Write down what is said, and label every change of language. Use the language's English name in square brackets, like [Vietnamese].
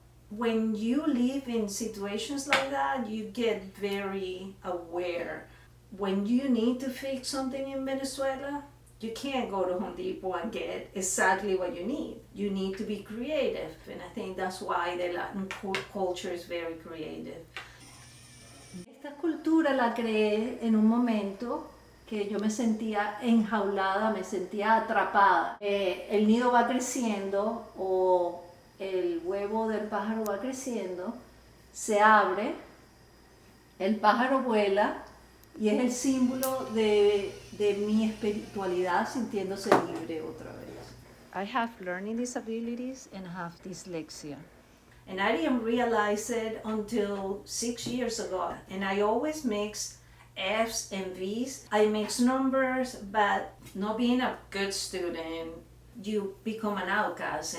[English] When you live in situations like that, you get very aware. When you need to fix something in Venezuela, you can't go to Home Depot and get exactly what you need. You need to be creative, and I think that's why the Latin culture is very creative. [Spanish] Esta cultura la creé en un momento que yo me sentía enjaulada, me sentía atrapada. El nido va creciendo o el huevo del pájaro va creciendo, se abre, el pájaro vuela y es el símbolo de mi espiritualidad sintiéndose libre otra vez. [English] I have learning disabilities and have dyslexia. And I didn't realize it until 6 years ago. And I always mix F's and V's. I mix numbers, but not being a good student, you become an outcast.